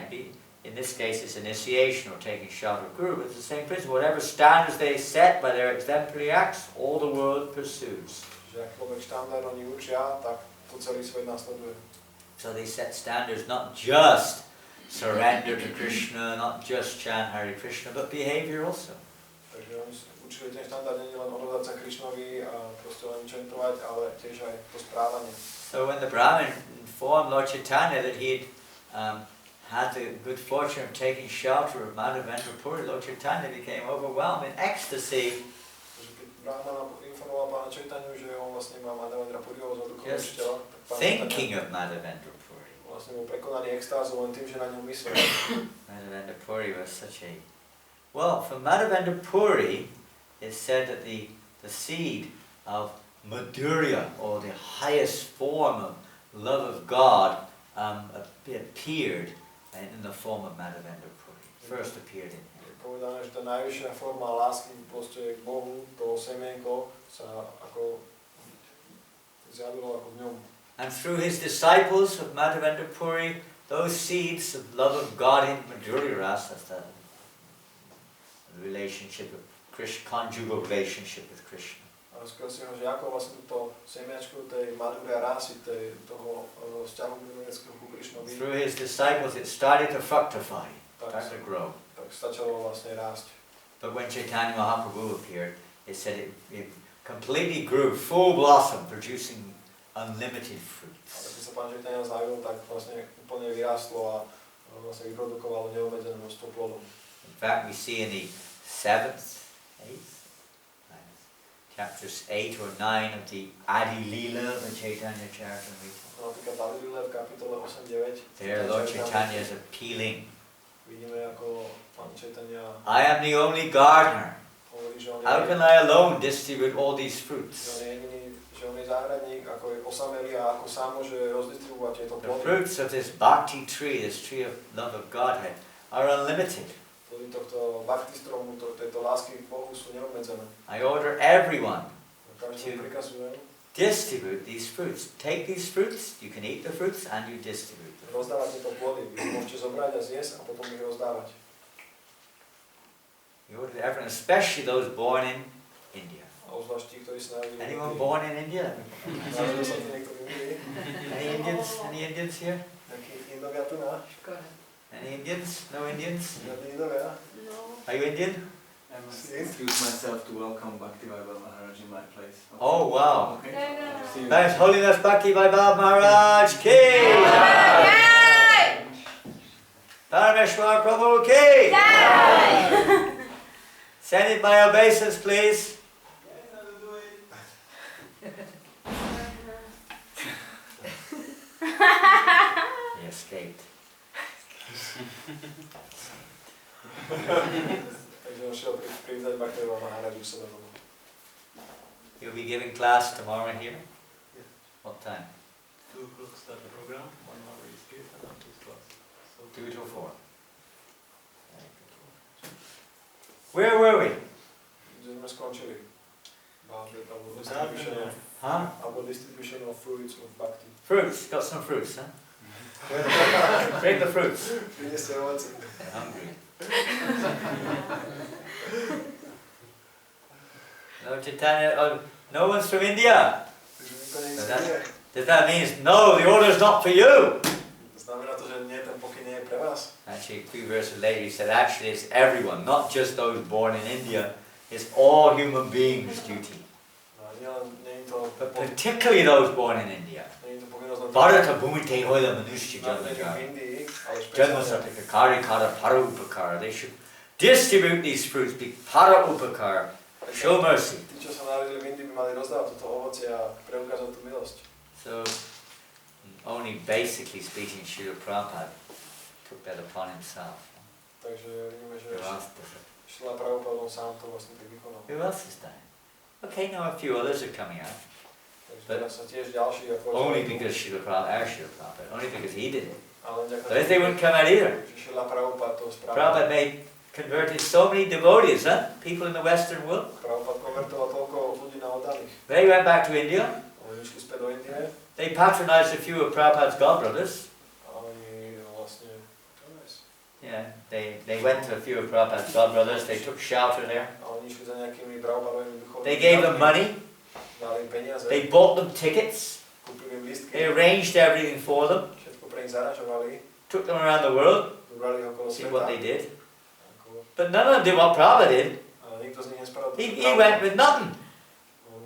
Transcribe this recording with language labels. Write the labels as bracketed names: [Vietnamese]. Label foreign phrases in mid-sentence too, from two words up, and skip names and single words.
[English] In this case, it's initiation or taking shelter of Guru. It's the same principle. Whatever standards they set by their exemplary acts, all the world pursues. [Slovak] Že akýkoľvek štandard oni učia, tak to celý svet nasleduje. [English] So they set standards not just surrender to Krishna, not just chant Hare Krishna, but behavior also. [Slovak] Takže oni učili ten štandard nie len odovzdať sa Krishnovi a proste len čentovať, ale tiež aj to správanie. [English] So when the Brahmin informed Lord Chaitanya that he had the good fortune of taking shelter of Madhavendra Puri, Lord Chaitanya became overwhelmed in ecstasy. [Slovak] Takže keď Brahmana informoval Pána Chaitanya, že on vlastne má Madhavendra Puriho za duchovného [English] Just [Slovak] učiteľa, tak Pán [English] thinking [Slovak] Chaitanya [English] of Madhavendra Puri. [Slovak] vlastne bol prekonaný extázou len tým, že na ňom myslel. [English] Madhavendra Puri was such a... Well, from Madhavendra Puri, it's said that the seed of Madhurya, or the highest form of love of God, appeared in the form of Madhavendra Puri. First appeared in him. [Slovak] Je povedané, že tá najvyššia forma lásky proste k Bohu, to semienko sa ako zjavilo ako v ňom. [English] And through his disciples of Madhavendra Puri, those seeds of love of God in Madhurya Rasa, that's the relationship of Krishna, conjugal relationship with Krishna. [Slovak] A skôr si ho, že ako vlastne túto semiačku tej Madhurya Rasy, toho vzťahu miloveckého ku Krishnovi, [English] Through his disciples it started to fructify, [Slovak] tak, [English] started to grow. [Slovak] tak začalo vlastne rásť. [English] But when Chaitanya Mahaprabhu appeared, it said it completely grew, full blossom, producing unlimited [Slovak] A [English] fruits. [Slovak] keď sa Pán Chaitanya zjavil, tak vlastne úplne vyrástlo a vlastne vyprodukovalo neobmedzené množstvo plodov. [English] In fact, we see in the 7th, 8th, chapters 8 or 9 of the Adi Leela, the Chaitanya Charitamrita. [Slovak] Napríklad Adilile v kapitole 8-9. [English] There Lord Chaitanya is appealing. [Slovak] Vidíme, ako Pán Chaitanya [English] I am the only gardener. [Slovak] hovorí, že on [English] How [Slovak] je [English] can I alone distribute all these fruits? [Slovak] jediný, že on je záhradník, ako je osamelý a ako sám môže rozdistribuovať tieto [English] The [Slovak] plody. [English] fruits of this bhakti tree, this tree of love of Godhead, are unlimited. [Slovak] To Plody tohto bhakti stromu, tejto lásky k Bohu sú neobmedzené. [English] I order everyone [Slovak] Každému prikazujem. [English] distribute these fruits. Take these fruits, you can eat the fruits and you distribute them. [Slovak] Rozdávať tieto plody, vy môžete zobrať a zjesť a potom ich rozdávať. [English] You order everyone, especially those born in India. [Slovak] A obzvlášť tí, ktorí sa narodili. [English] Anyone born in India? [Slovak] Narodil sa tu niekto v Indii? [English] Any Indians here? [Slovak] Nejakí Indovia tu na? [English] Any Indians? No Indians? [Slovak] Žiadni Indovia? [English] No. Are you Indian? I must excuse myself to welcome Bhaktiloka Maharaj in my place. Okay. Oh wow! Okay. No. See you. Thanks, Holiness Bhakti Vaibhav Maharaj Ki! Parameshwar Prabhu Ki! Send it my obeisance, please. He escaped. [Slovak] Takže on šiel privítať Bhaktiloka Maharaju sebe doma. [English] You'll be giving class tomorrow here? Yeah. What time? 2 o'clock start the program, 1 hour is give and after class. So 2 to 4. Where were we? [Slovak] Kde sme skončili? [English] Distribution of, Huh? alebo distribution of fruits of bhakti. Fruits. Got some fruits, huh? Bring the fruits. [Slovak] Prinieste ovoce. [English] They're hungry. No Chaitanya, no one's from India. [Slovak] Takže nikto nie je [English] So [Slovak] z Indie. [English] that means no, the order's not for you. [Slovak] To znamená to, že nie, ten pokyn nie je pre vás. [English] Actually, a few verses later he said, actually it's everyone, not just those born in India. It's all human beings' duty. [Slovak] No, nie je to [English] But particularly those born in India. [Slovak] nie je to povinnosť len [Bangla] ভারত ভূমিতে হৈল মনুষ্য [Slovak] narodených v [Bangla] janmajara. [Slovak] Indii, ale [Bangla] Janma [Slovak] špeciálne [Bangla] সার্থক করি কর পর উপকার. [English] They should distribute these fruits, be [Bangla] পর উপকার. [English] Show mercy. [Slovak] tí, čo sa narodili v Indii, by mali rozdávať toto ovocie a preukázať tú milosť. [English] So, only basically speaking, Srila Prabhupada took that upon himself. [Slovak] Takže vidíme, že [English] Who else does it? [Slovak] Šrila Prabhupada on sám to vlastne tak vykonal. [English] Who else is that? Okay, now a few others are coming out. [Slovak] Takže teraz sa tiež ďalší ako [English] Only because Srila Prabhupada, only because he did it. [Slovak] ale [English] Otherwise they wouldn't come out either. [Slovak] že Šrila Prabhupada to spravil. [English] Prabhupada converted so many devotees, huh? People in the Western world. [Slovak] Prabhupada konvertoval toľko ľudí na oddaných. [English] They went back to India. [Slovak] Oni išli späť do Indie [English] They patronized a few of Prabhupada's godbrothers. a oni vlastne Yeah, they went to a few of Prabhupada's godbrothers. They took shelter there. [Slovak] a oni išli za nejakými Prabhupadovými duchovnými. [English] They gave them money. [Slovak] Dali im peniaze, [English] They bought them tickets. [Slovak] kúpili im lístky, [English] They arranged everything for them. [Slovak] všetko pre nich zaražovali, [English] Took them around the world. [Slovak] zobrali ich okolo [English] See [Slovak] sveta. [English] what they did. [Slovak] Ako, [English] But none of them did what Prabhupada did. [Slovak] ale nikto z nich nespravil to, [English] He [Slovak] čo [English] went [Slovak] Prabhupada. [English] with nothing. [Slovak] On-